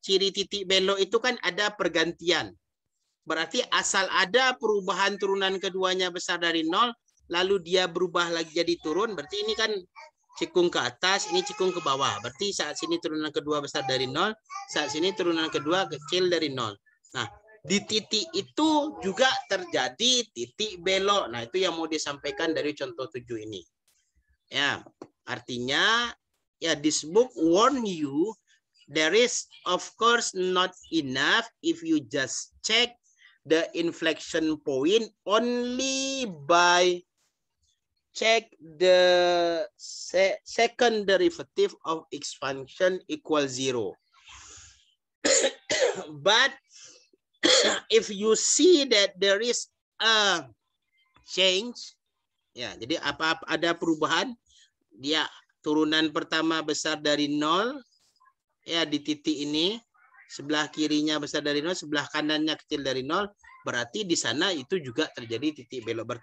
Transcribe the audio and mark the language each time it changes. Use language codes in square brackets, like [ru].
[id] Ciri titik belok itu kan ada pergantian. Berarti asal ada perubahan turunan keduanya besar dari 0, lalu dia berubah lagi jadi turun, berarti ini kan cikung ke atas, ini cikung ke bawah. Berarti saat sini turunan kedua besar dari 0, saat sini turunan kedua kecil dari 0. Nah, di titik itu juga terjadi titik belok. Nah, itu yang mau disampaikan dari contoh 7 ini. Ya, artinya ya [en] this book warn you there is of course not enough if you just check the inflection point only by check the second derivative of x function equals 0. But if you see that there is a change, [id] ya, jadi apa ada perubahan, dia turunan pertama besar dari 0, ya di titik ini, sebelah kirinya besar dari 0, sebelah kanannya kecil dari 0, berarti di sana itu juga terjadi titik belok.